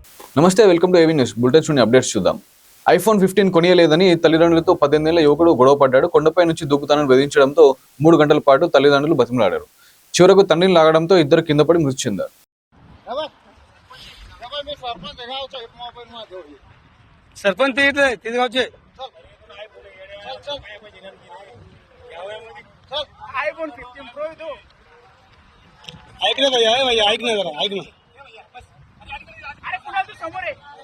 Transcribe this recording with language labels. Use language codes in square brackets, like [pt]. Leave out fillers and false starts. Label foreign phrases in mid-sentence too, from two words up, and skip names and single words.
[te] నమస్తే, [en] welcome to [te] ఏవీ న్యూస్ బులెటిన్స్ నుండి అప్డేట్స్ చూద్దాం. ఐఫోన్ 15 కొనియలేదని తల్లిదండ్రులతో 18 ఏళ్ల యువకుడు గొడవ పడ్డాడు. కొండపై నుంచి దూకుతానని బెదిరించడంతో 3 గంటల పాటు తల్లిదండ్రులు బతిమలాడారు. చివరకు తండ్రిని లాగడంతో ఇద్దరు కింద పడి మృతి చెందారు. [mr] सरपंच गावचे आयफोन 15 प्रो दो ऐक ना भैया ऐक ना जरा ऐक ना अरे पुन्हा तू समोर आहे